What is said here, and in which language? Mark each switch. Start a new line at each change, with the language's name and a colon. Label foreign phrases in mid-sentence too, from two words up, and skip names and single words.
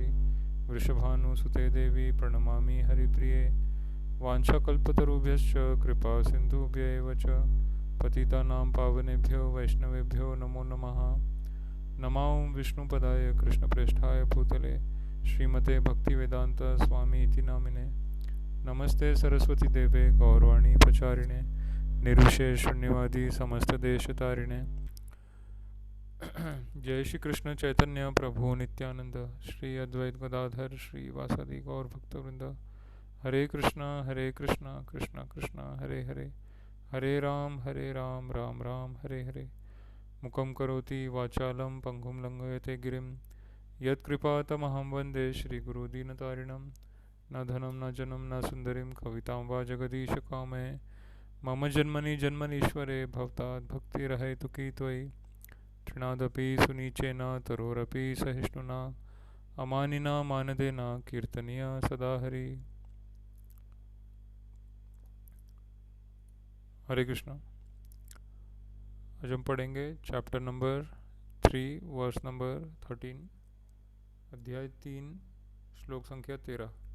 Sanskrit: वृषभानुसुते देवी प्रणमामि हरिप्रिये वाञ्छाकल्पतरुभ्यश्च कृपा सिन्धुभ्यैव च पतितानां पावनेभ्यो वैष्णवेभ्यो नमो नमः नमो विष्णुपदाय कृष्णप्रेष्ठाय भूतले श्रीमते भक्तिवेदांत स्वामी इति नामिने नमस्ते सरस्वती देवे गौरवाणी प्रचारिणे निर्विशेष शून्यवादी समस्त देश तारिणे जय श्री कृष्ण चैतन्य प्रभु नित्यानंद श्री अद्वैत गदाधर श्री वासदि गौर भक्तवृंद हरे कृष्णा कृष्ण कृष्ण हरे हरे हरे राम राम राम हरे हरे मुखं करोति वाचालं पंगुं लंघयते गिरिं यत्कृपातमहं वन्दे श्रीगुरुदीनतारिणं न धनं न जनं न सुन्दरीं कवितां वा जगदीशकामये मम जन्मनि जन्मनीश्वरे भवतात् भक्तिरहैतुकी त्वयि तृणादपि सुनीचेन तरोरपि सहिष्णुना अमानिना मानदेन कीर्तनीया सदा हरि हरे कृष्णा।
Hindi: आज हम पढ़ेंगे
English: chapter number 3 verse number 13
Hindi: अध्याय 3 श्लोक संख्या 13।